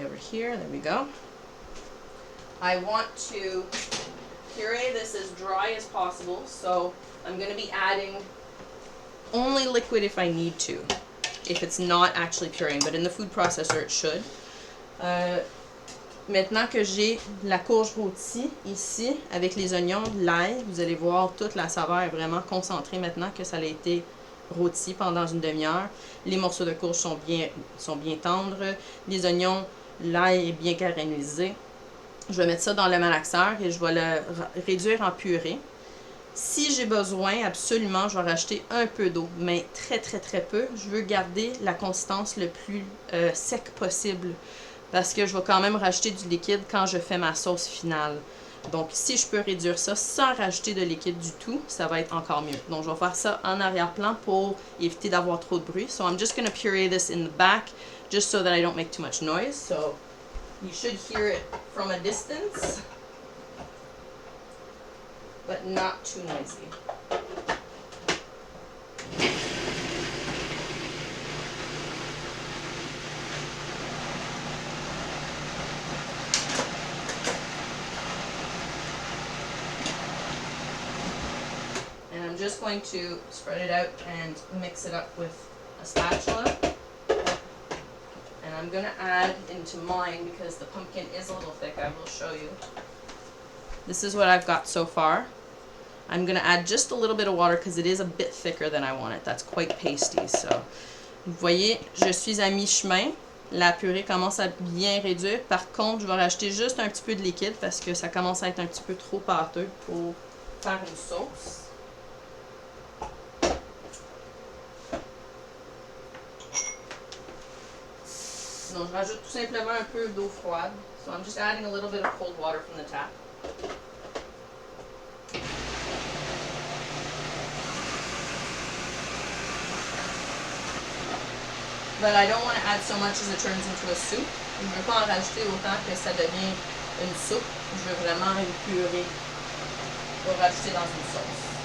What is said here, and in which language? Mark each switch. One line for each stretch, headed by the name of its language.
English: Here, there we go. I want to puree this as dry as possible, so I'm going to be adding only liquid if I need to, if it's not actually pureeing, but in the food processor it should.
French: Maintenant que j'ai la courge rôtie ici avec les oignons, l'ail, vous allez voir toute la saveur est vraiment concentrée maintenant que ça a été rôti pendant une demi-heure. Les morceaux de courge sont bien tendres, les oignons, l'ail est bien caramélisé. Je vais mettre ça dans le malaxeur et je vais le réduire en purée. Si j'ai besoin, absolument, je vais rajouter un peu d'eau, mais très très très peu. Je veux garder la consistance le plus sec possible parce que je vais quand même rajouter du liquide quand je fais ma sauce finale. Donc si je peux réduire ça sans rajouter de liquide du tout, ça va être encore mieux. Donc je vais faire ça en arrière-plan pour éviter d'avoir trop de bruit.
English: So I'm just going to puree this in the back, just so that I don't make too much noise. So you should hear it from a distance, but not too noisy. And I'm just going to spread it out and mix it up with a spatula. And I'm going to add into mine, because the pumpkin is a little thick, I will show you. This is what I've got so far. I'm going to add just a little bit of water because it is a bit thicker than I want it. That's quite pasty.
French: So, vous voyez, je suis à mi-chemin. La purée commence à bien réduire. Par contre, je vais rajouter juste un petit peu de liquide parce que ça commence à être un petit peu trop pâteux pour faire une sauce. Donc, je rajoute tout simplement un peu d'eau froide.
English: So I'm just adding a little bit of cold water from the tap. But I don't want to add so much as it turns into a soup.
French: Je ne veux pas en rajouter autant que ça devient une soupe. Je veux vraiment une purée pour rajouter dans une sauce.